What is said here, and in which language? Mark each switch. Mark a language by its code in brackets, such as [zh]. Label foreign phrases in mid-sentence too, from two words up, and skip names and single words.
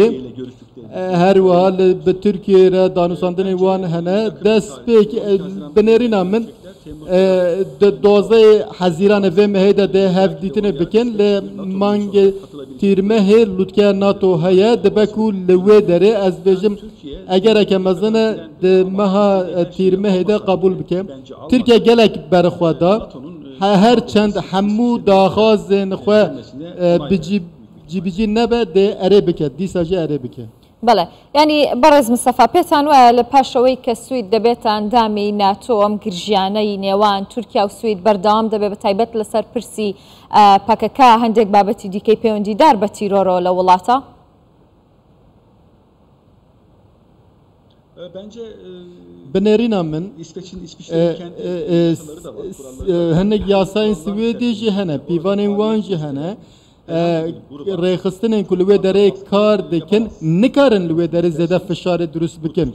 [ku] Her wiha bi Tirkiye re danûsandinê wan hene dest pêk binêrîna min di 12 Hezîranê vê mehê de dê hevdîtinê bikin lê mangê tîrmehê lûtkeya NATO heye dibe ku li wê derê ez bêjim egereke mezin e di meha tîrmehê de qebul bike. Tirkiye gelek berxwe da her çend hemû daxwazên xwe cîbicî nebe dê erê bike dîsa jî erê bike. [ckb] بەڵێ ینی بەڕێز مستەفا پێتان وایە لە پاشەوەی کە سوید دەبێتە ئەندامی ناتۆ ئەم گرژیانەی نێوان تورکیا و سوید بەردەوام دەبێت بە تایبەت لەسەر پرسی پەکەکە هەندێک بابەتی دیکەی پەیوەندیدار بە تیرۆرۆ لە وڵاتە؟ [ku] Binêrîna min hinek yasayên Swêdê jî hene, pîvanên wan jî hene. Rêxistinên ku li wê derê kar dikin nikarin li wê derê zêde fişarê durust bikin.